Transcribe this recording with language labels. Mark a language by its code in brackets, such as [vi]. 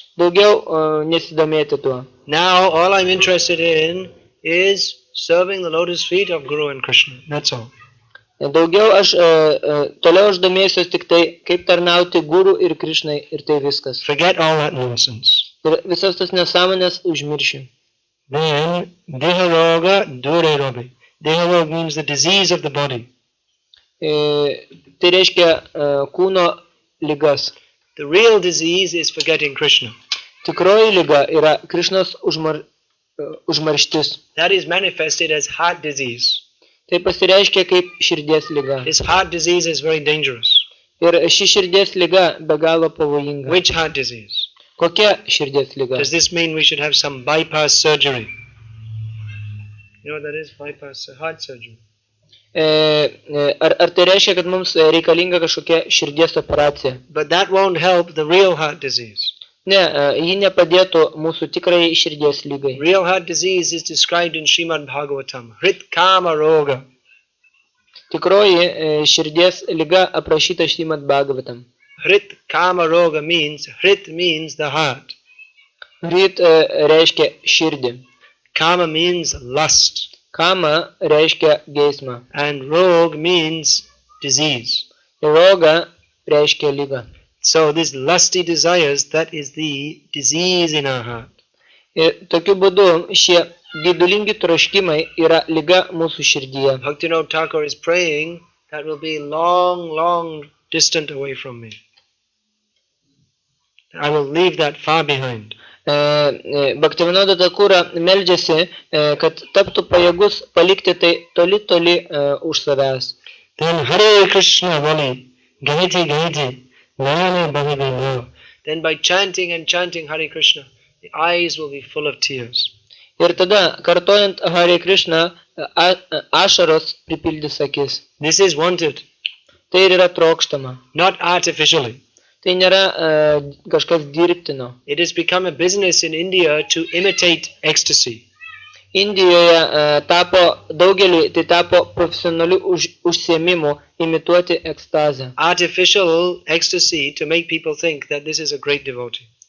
[lt] Daugiau nesidomėti tuo. [en] Now all I'm interested in is serving the lotus feet of Guru and Krishna. That's all. [lt] Daugiau toliau aš domėsiuos tik tai, kaip tarnauti Guru ir Krishnai ir tai viskas. [en] Forget all that nonsense. [lt] Ir visas tas nesąmonės užmiršiu. [bn] Then, Deharoga Dure Robi. [en] Deharoga means the disease of the body. [lt] Tai reiškia kūno ligas. [en] The real disease is forgetting Krishna. [lt] Tikroji liga yra Krishnos užmarštis. [en] That is manifested as heart disease. [lt] Tai pasireiškia kaip širdies liga. [en] This heart disease is very dangerous. [lt] Ir ši širdies liga be galo pavojinga. [en] Which heart disease? [lt] Kokia širdies liga? [en] Does this mean we should have some bypass surgery? You know what that is? Bypass heart surgery. [lt] Ar tai reiškia, kad mums reikalinga kažkokia širdies operacija? [en] But that won't help the real heart disease. [lt] Ne, ji nepadėtų mūsų tikrai širdies lygai. [en] Real heart disease is described in Srimad Bhagavatam. [sa] Hrit Kama Roga. [lt] Tikroji širdies liga aprašyta Šrimad Bhagavatam. [en] Hrit Kama Roga means the heart. [lt] Hrit reiškia širdį. [en] Kama means lust. [lt] Kama reiškia geismą. [en] And Rog means disease. [lt] Roga reiškia lyga. [en] So this lusty desires, that is the disease in our heart. [lt] Ir tokiu būdu šie gedulingi troškimai yra liga mūsų širdyje. [en] Bhaktivinoda Thakur is praying that will be long distant away from me. I will leave that far behind. [lt] Bhaktivinoda Thakura meldžiasi, kad taptų pajėgus palikti tai toli už savęs. [bn] Then Hare Krishna Bali, Gahiti, Nayane Bhavide. [en] Then by chanting and chanting Hare Krishna, the eyes will be full of tears. [lt] Ir tada, kartojant Hare Krishna, ašaros pripildys akis. [en] This is wanted. [lt] Tai ir yra trokštama. [en] Not artificially. [lt] Tai nėra kažkas dirbtino. [en] It has become a business in India to imitate ecstasy. [lt] Indijoje daugeliui tai tapo profesionaliu užsiėmimu imituoti ekstazę. [en] Artificial ecstasy to make people think that this is a great devotee.